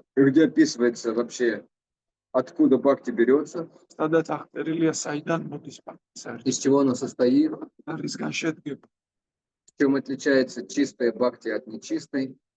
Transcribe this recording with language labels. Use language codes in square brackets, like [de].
[ru] Где описывается вообще, откуда бхакти берется, [ka] სადაც აღწერილია საიდან მოდის ბхакти. [ru] из чего оно состоит, [ka] რისგან შედგება. [ru] чем отличается чистая бхакти от нечистой.